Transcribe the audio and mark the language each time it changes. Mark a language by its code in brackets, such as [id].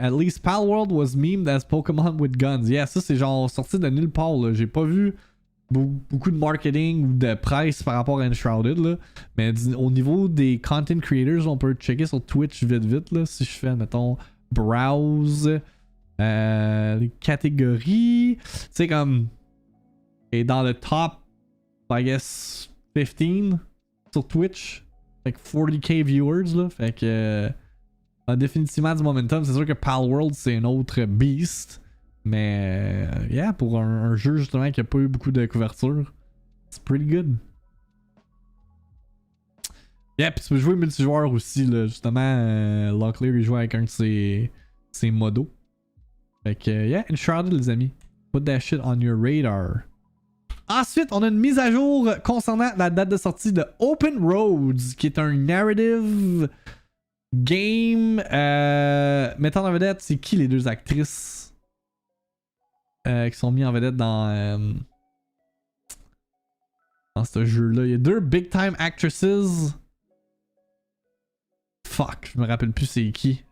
[en] At least Palworld was memed as Pokémon with guns. [fr] Yeah, ça c'est genre sorti de nulle part. Là. J'ai pas vu beaucoup de marketing ou de presse par rapport à Enshrouded. Là. Mais au niveau des content creators, on peut checker sur Twitch vite là. Si je fais, mettons, browse les catégories. Tu sais, comme. Et dans le top, [en] I guess, [fr] 15 sur Twitch. [en] Like 40k viewers, [fr] là. Fait que. Définitivement du momentum. C'est sûr que Palworld, c'est un autre beast. Mais. Yeah, pour un jeu justement qui a pas eu beaucoup de couverture. C'est [en] pretty good. [fr] Yeah, pis tu peux jouer multijoueur aussi, là. Justement, Locklear, il joue avec un de ses modos. Fait que, yeah, Enshrouded, les amis. [en] Put that shit on your radar. [fr] Ensuite, on a une mise à jour concernant la date de sortie de Open Roads, qui est un [en] narrative game [fr] mettant en vedette, c'est qui les deux actrices qui sont mis en vedette dans ce jeu-là? Il y a deux [en] big time actresses. [fr] Fuck, je me rappelle plus c'est qui.